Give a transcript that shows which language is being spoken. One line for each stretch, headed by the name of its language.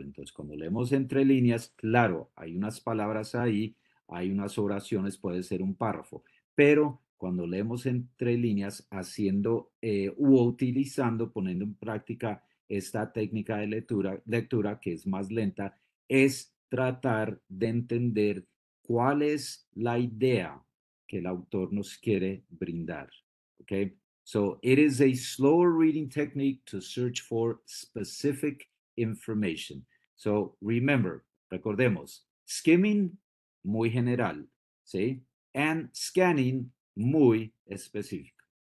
Spanish: Entonces, cuando leemos entre líneas, claro, hay unas palabras ahí, hay unas oraciones, puede ser un párrafo, pero cuando leemos entre líneas, haciendo u utilizando, poniendo en práctica esta técnica de lectura que es más lenta, es tratar de entender cuál es la idea que el autor nos quiere brindar. ¿Ok?
English: So it is a slower reading technique to search for specific information. So remember,
Spanish: recordemos, skimming, muy general, ¿sí? And scanning, muy específico.